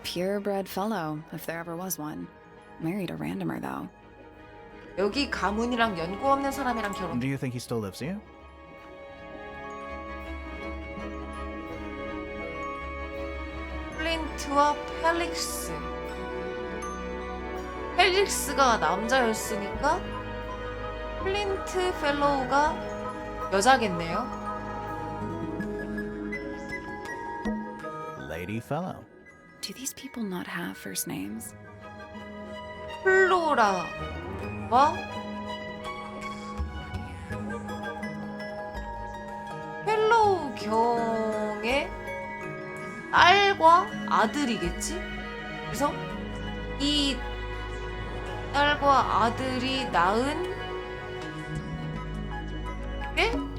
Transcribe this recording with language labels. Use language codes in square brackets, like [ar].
[en] purebred fellow, if there ever was one. Married a randomer, though. [ko] 여기 가문이랑 연고 없는 사람이랑 결혼. [en] Do you think he still lives here? [ko] 플린트와 펠릭스. 펠릭스가 남자였으니까 플린트 펠로우가 여자겠네요. [en] Lady Fellow. Do these people not have first names? [ko] 플로라와 펠로우 경의 딸과 아들이겠지? 그래서 이 딸과 아들이 낳은 게